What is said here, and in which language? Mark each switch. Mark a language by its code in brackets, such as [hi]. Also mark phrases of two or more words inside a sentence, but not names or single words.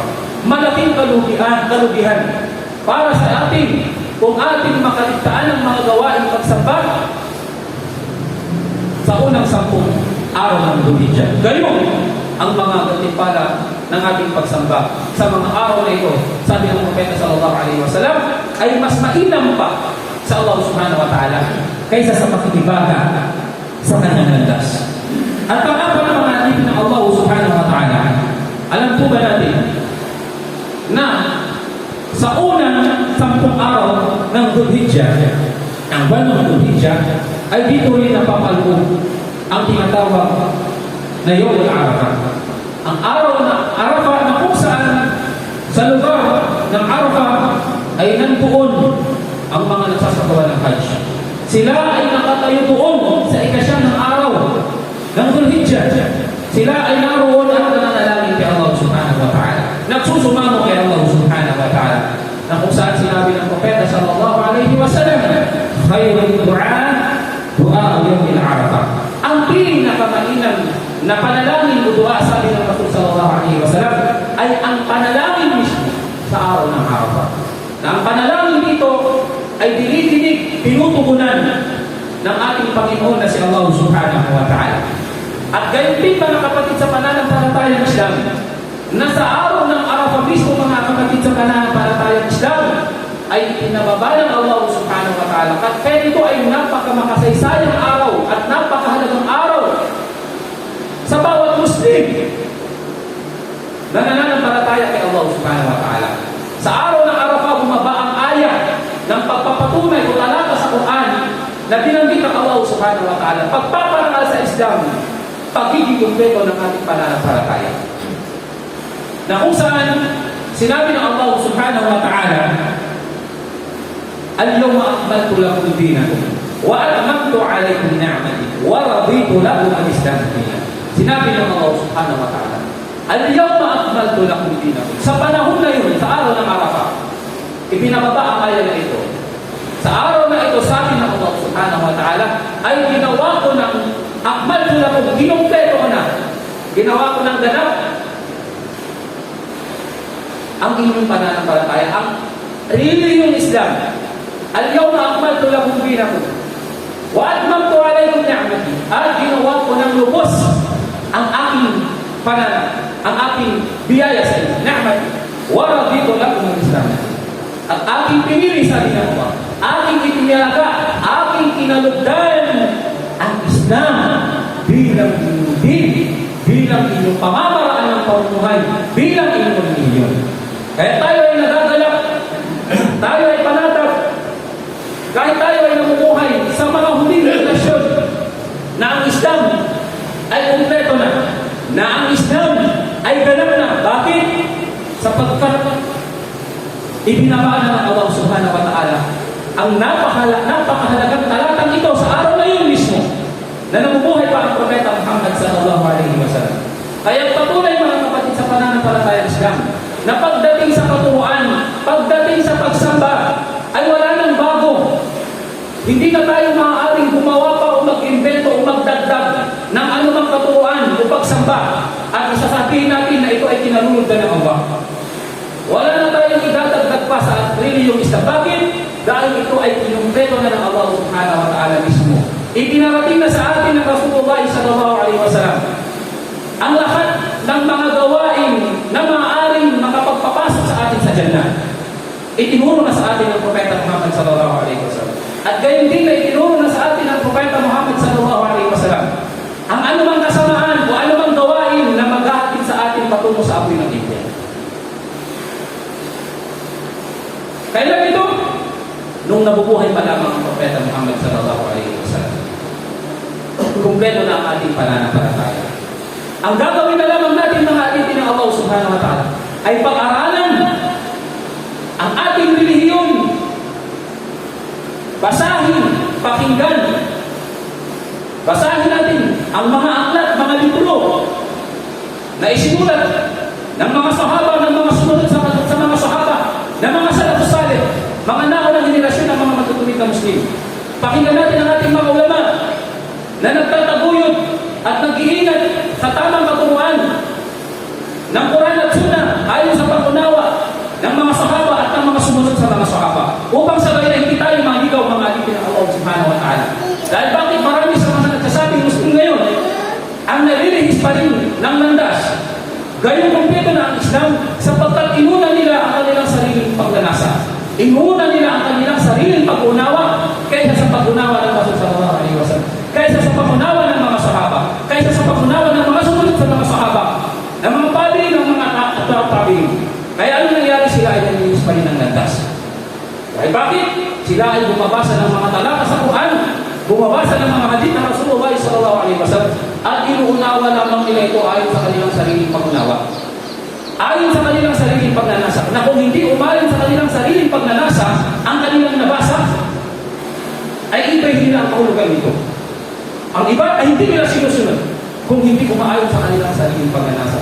[tl] Malaking kalugihan para sa atin kung ating makaligtaan ang mga gawain pagsamba sa unang 10 araw ng Dhul-Hijjah. Gayon ang mga gantimpala ng ating pagsamba sa mga araw na ito, sabi ng Propeta [ar] صلى الله عليه وسلم, [tl] ay mas mainam pa sa Allah [ar] سبحانه وتعالى [tl] kaysa sa pakikibaka sa kanyang landas. At pang-apat na mga alipin ng Allah [ar] سبحانه وتعالى, [tl] alam po ba natin na sa unang 10 araw ng Dhul-Hijjah, ang buwan ng Dhul-Hijjah, ay dito rin napapaloob ang tinatawag na [ar] يوم عرفة. [tl] Ang araw na Arafah na kung saan sa lugar ng Arafah ay nandoon ang mga nagsasagawa ng Hajj. Sila ay nakatayo doon sa ika-9 ng araw ng Dhul-Hijjah. Sila ay naroon at nananalangin kay Allah [ar] سبحانه وتعالى. [tl] Nagsusumamo kay Allah [ar] سبحانه وتعالى. [tl] Na kung saan sinabi ng Propeta [ar] صلى الله عليه وسلم, خير الدعاء دعاء يوم عرفة. [tl] Ang pinakamainam na panalangin o dua, sabi ng Rasul [ar] صلى الله عليه وسلم, [tl] ay ang panalangin mismo sa araw ng Arafah. Na ang panalangin dito ay dinidinig, tinutugunan ng ating Panginoon na si Allah [ar] سبحانه وتعالى. [tl] At gayon din mga kapatid sa pananampalatayang Islam, na sa araw ng Arafah mismo mga kapatid sa pananampalatayang Islam, ay pinababa ng Allah [ar] سبحانه وتعالى. [tl] At kaya ito ay napakamakasaysayan araw at napakahalagang araw sa bawat Muslim na nananampalataya kay Allah [ar] سبحانه وتعالى. [tl] Sa araw ng Arafah, bumaba ang ayat ng pagpapatunay o talata sa Quran na binanggit ng Allah [ar] سبحانه وتعالى. [tl] Pagpaparangal sa Islam, pagiging kumpleto ng ating pananampalataya. Na kung saan sinabi ng Allah [ar] سبحانه وتعالى, اليوم أكملت لكم دينكم وأتممت عليكم نعمتي ورضيت لكم الإسلام دينا. [tl] Sinabi ng Allah [ar] سبحانه وتعالى, اليوم أكملت لكم دينكم. [tl] Sa panahon na yun, sa araw ng Arafah, ibinababa ang ayat na ito. Sa araw na ito, sabi ng Allah [ar] سبحانه وتعالى, [tl] ay ginawa ko ng [ar] أكملت لكم, [tl] ginumpleto ko na, ginawa ko ng ganap ang inyong pananampalataya, ang reliyong Islam. [ar] اليوم أكملت لكم دينكم وأتممت عليكم نعمتي. [tl] At ginawa ko ng lubos ang aking ang aking biyaya sa inyo, [ar] نعمتي ورضيت لكم الإسلام. [tl] At aking pinili sa inyo, aking itinalaga, aking kinalugdan ang Islam bilang inyong din, bilang inyong pamamaraan ng pamumuhay, bilang inyong relihiyon. Kaya tayo ay nagagalak, tayo ay panatag, kahit tayo ay namumuhay sa mga huling relasyon na ang Islam ay kumpleto na ang Islam ay ganap na. Bakit? Sapagkat ibinaba na ng Allah [ar] سبحانه وتعالى [tl] ang napakahalagang talatang ito sa araw na yun mismo na namumuhay pa ang Propeta Muhammad [ar] صلى الله عليه وسلم. [tl] Kaya patuloy mga kapatid sa pananampalatayang Islam na pagdating sa paturuan, pagdating sa pagsamba, ay wala nang bago. Hindi na tayo maaaring gumawa pa o mag-invento o magdagdag ng anumang katuruan o pagsamba at isasabihin natin na ito ay kinalulugdan ng Allah. Wala na tayong idadagdag pa sa reliyong Islam. Bakit? Dahil ito ay kinumpleto na ng Allah [ar] سبحانه وتعالى [tl] mismo. Itinarating na sa atin ng Rasulullah [ar] صلى الله عليه وسلم [tl] ang lahat ng mga gawain na maaaring makapagpapasok sa atin sa Jannah. Itinuro na sa atin ng Propeta Muhammad [ar] صلى الله عليه وسلم. [tl] At gayon din na itinuro na sa atin ng Propeta Muhammad [ar] صلى الله عليه وسلم [tl] ang anumang kasamaan o anumang gawain na maghahatid sa atin patungo sa apoy ng Iblis. Kailan ito? Nung nabubuhay pa lamang ang Propeta Muhammad [ar] صلى الله عليه وسلم. [tl] Kumpleto na ang ating pananampalataya. Ang gagawin na lamang natin mga alitin ng Allah [ar] سبحانه وتعالى [tl] ay pag-aralan ang ating relihiyon. Basahin, pakinggan. Basahin natin ang mga aklat, mga libro na isinulat ng mga sahaba, ng mga sumunod sa mga sahaba, ng mga [ar] السلف الصالح, [tl] mga naunang henerasyon ng mga matutuwid na Muslim. Pakinggan natin ang ating mga ulama na nagtataguyod at nag-iingat sa tamang katuruan ng Quran at Sunnah ayon sa pag-unawa ng mga sahaba at ng mga sumunod sa mga sahaba upang sabay na hindi tayo maligaw mga alipin ng Allah [ar] سبحانه وتعالى. [tl] Dahil bakit marami sa mga nagsasabing Muslim ngayon ang nalilihis pa rin ng landas gayong kumpleto na ang Islam sapagkat inuna nila ang kanilang sariling pagnanasa, inuna nila ang kanilang sariling pag-unawa kaysa sa pag-unawa ng Rasul [ar] صلى الله عليه وسلم, [tl] kaysa sa pag-unawa ng mga sahaba, kaysa sa pag-unawa ng mga sumunod sa mga sahaba, ng mga padri, ng mga tabi'in. Kaya ano nangyari? Sila ay nalilihis pa rin ng landas. Dahil bakit? Sila ay bumabasa ng mga talata sa Quran, bumabasa ng mga hadith ng Rasulullah [ar] صلى الله عليه وسلم [tl] at inuunawa lamang nila ito ayon sa kanilang sariling pag-unawa. Ayon sa kanilang sariling pagnanasa. Na kung hindi umayon sa kanilang sariling pagnanasa ang kanilang nabasa, ay iba nila ang kahulugan nito. Ang iba ay hindi nila sinusunod kung hindi umaayon sa kanilang sariling pagnanasa.